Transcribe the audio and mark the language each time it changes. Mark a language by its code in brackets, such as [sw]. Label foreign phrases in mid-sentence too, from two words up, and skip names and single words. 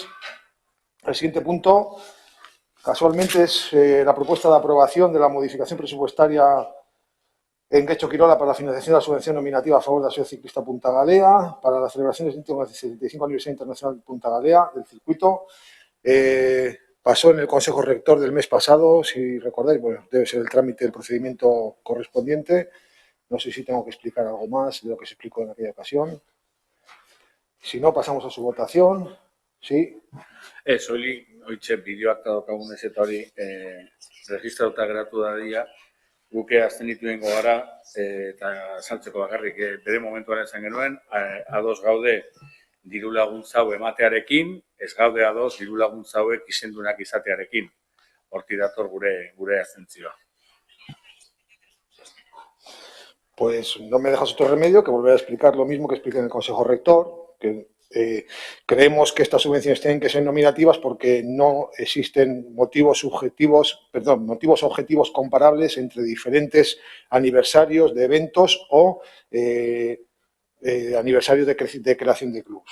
[es] El siguiente punto, casualmente, es la propuesta de aprobación de la modificación presupuestaria en Guecho Quirola para la financiación de la subvención nominativa a favor de la Asociación Ciclista Punta Galea para las celebraciones del 75 aniversario internacional de Punta Galea del circuito. Pasó en el Consejo Rector del mes pasado, si recordáis, bueno, debe ser el trámite del procedimiento correspondiente. No sé si tengo que explicar algo más de lo que se explicó en aquella ocasión. Si no, pasamos a su votación. Sí. [eu] Soilik, oitxe, bideoak daukagunez eta hori registrauta geratu dadia, guke abstenitu gara eta saltzeko bakarrik bere momentuan esan genuen, ados gaude diru laguntza hau ematearekin, ez gaude ados diru laguntza hauek izendunak izatearekin. Hortik dator gure abstentzioa. [es] Pues no me dejas otro remedio que volver a explicar lo mismo que expliqué en el Consejo Rector, que creemos que estas subvenciones tienen que ser nominativas porque no existen motivos objetivos comparables entre diferentes aniversarios de eventos o aniversarios de creación de clubs.